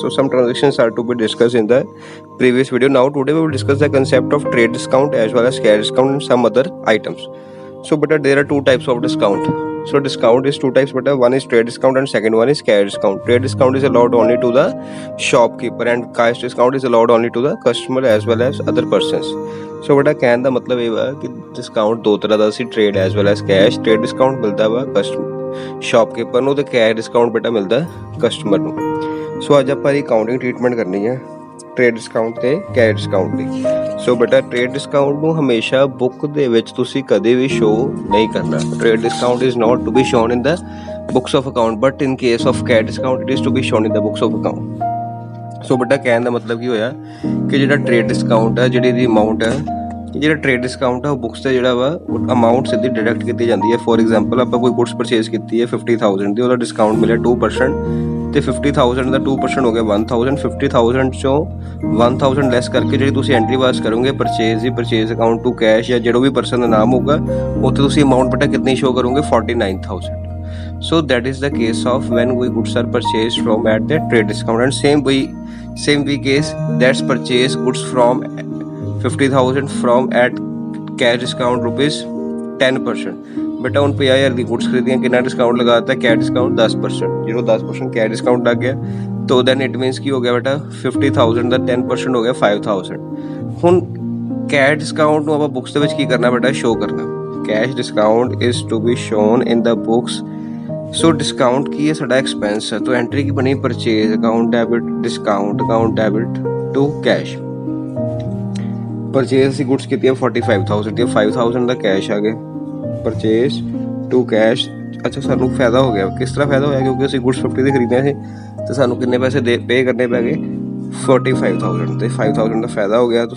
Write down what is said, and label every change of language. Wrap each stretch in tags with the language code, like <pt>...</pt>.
<en>So some transactions are to be discussed in the previous video. Now today we will discuss the concept of trade discount as well as cash discount and some other items. So but there are two types of discount. So discount is two types, but one is trade discount and second one is cash discount. Trade discount is allowed only to the shopkeeper and cash discount is allowed only to the customer as well as other persons.</en> <pa>ਸੋ ਬੇਟਾ ਕਹਿਣ ਦਾ ਮਤਲਬ ਇਹ ਵਾ ਕਿ discount ਦੋ ਤਰ੍ਹਾਂ ਦਾ ਸੀ,</pa> <en>Trade as well as cash.</en> <pa>Trade discount ਮਿਲਦਾ ਵਾ ਸ਼ਾਪਕੀਪਰ ਨੂੰ ਤੇ ਕੈਸ਼ ਡਿਸਕਾਊਂਟ ਬੇਟਾ ਮਿਲਦਾ ਕਸਟਮਰ ਨੂੰ। ਸੋ ਅੱਜ ਆਪਾਂ ਇਹ ਅਕਾਊਂਟਿੰਗ ਟ੍ਰੀਟਮੈਂਟ ਕਰਨੀ ਹੈ ਟ੍ਰੇਡ ਡਿਸਕਾਊਂਟ ਤੇ ਕੈਸ਼ ਡਿਸਕਾਊਂਟ ਦੀ। ਸੋ ਬੇਟਾ ਟ੍ਰੇਡ ਡਿਸਕਾਊਂਟ ਨੂੰ ਹਮੇਸ਼ਾ ਬੁੱਕ ਦੇ ਵਿੱਚ ਤੁਸੀਂ ਕਦੇ ਵੀ ਸ਼ੋਅ ਨਹੀਂ ਕਰਨਾ।</pa> <en>Trade discount is not to be shown in the books of account, but in case of cash discount it is to be shown in the books of account.</en> <pa>ਸੋ ਬੇਟਾ ਕਹਿਣ ਦਾ ਮਤਲਬ ਕੀ ਹੋਇਆ ਕਿ ਜਿਹੜਾ ਟ੍ਰੇਡ ਡਿਸਕਾਊਂਟ ਹੈ, ਜਿਹੜੀ ਦੀ ਅਮਾਊਂਟ ਹੈ, ਜਿਹੜਾ ਟ੍ਰੇਡ ਡਿਸਕਾਊਂਟ ਹੈ ਉਹ ਬੁੱਕਸ ਤੇ ਜਿਹੜਾ ਵਾ ਅਮਾਊਂਟ ਸਿੱਧੀ ਡਿਡਕਟ ਕੀਤੀ ਜਾਂਦੀ ਹੈ। ਫੋਰ ਐਗਜ਼ਾਮਪਲ ਆਪਾਂ ਕੋਈ ਗੁੱਡਸ ਪਰਚੇਜ਼ ਕੀਤੀ ਹੈ 50,000 ਦੀ, ਉਹਦਾ ਡਿਸਕਾਊਂਟ ਮਿਲਿਆ 2% ਤੇ 50,000 ਦਾ 2% ਹੋ ਗਿਆ 1,000। 50,000 ਚੋਂ 1,000 ਲੈਸ ਕਰਕੇ ਜਿਹੜੀ ਤੁਸੀਂ ਐਂਟਰੀ ਪਾਸ ਕਰੋਗੇ purchase ਦੀ, purchase account to cash ਜਾਂ ਜਿਹੜਾ ਵੀ ਪਰਸਨ ਦਾ ਨਾਮ ਹੋਊਗਾ, ਉੱਥੇ ਤੁਸੀਂ ਅਮਾਊਂਟ ਬੇਟਾ ਕਿੰਨੀ ਸ਼ੋ ਕਰੋਗੇ 49,000।</pa> <en>So that is the case of when we goods are purchased from at the trade discount, and same we case that's purchase goods from 50,000 from at cash discount rupees 10%।</en> <hi>बेटा उन 50,000 की goods खरीदियाँ, कितना discount लगाता है cash discount 10%। जो 10% cash discount लग गया तो</hi> <en>then it means</en> <hi>की हो गया बेटा 50,000 ਦਾ 10% हो गया 5,000।</hi> <pa>ਹੁਣ कैश डिस्काउंट ਨੂੰ ਆਪਾਂ ਬੁੱਕਸ ਦੇ ਵਿੱਚ ਕੀ ਕਰਨਾ ਬੇਟਾ, ਸ਼ੋ ਕਰਨਾ।</pa> <en>Cash discount is to be shown in the books।</en> <pa>So discount ਕੀ ਹੈ, ਸਾਡਾ ਐਕਸਪੈਂਸ ਹੈ। ਤਾਂ ਐਂਟਰੀ ਕੀ ਬਣੀ, purchase account debit, discount account debit to cash. Purchase ਅਸੀਂ ਗੁੱਡਸ ਕੀਤੀਆਂ 45,000 ਦੀਆਂ, 5,000 ਦਾ ਕੈਸ਼ ਆ ਗਿਆ ਪਰਚੇਜ਼ ਟੂ ਕੈਸ਼। ਅੱਛਾ ਸਾਨੂੰ ਫਾਇਦਾ ਹੋ ਗਿਆ। ਕਿਸ ਤਰ੍ਹਾਂ ਫਾਇਦਾ ਹੋਇਆ, ਕਿਉਂਕਿ ਅਸੀਂ ਗੁੱਡਸ 50 ਦੇ ਖਰੀਦਿਆ ਸੀ ਤੇ ਸਾਨੂੰ ਕਿੰਨੇ ਪੈਸੇ ਪੇ ਕਰਨੇ ਪੈ ਗਏ 45,000 ਤੇ 5,000 ਦਾ ਫਾਇਦਾ ਹੋ ਗਿਆ।</pa>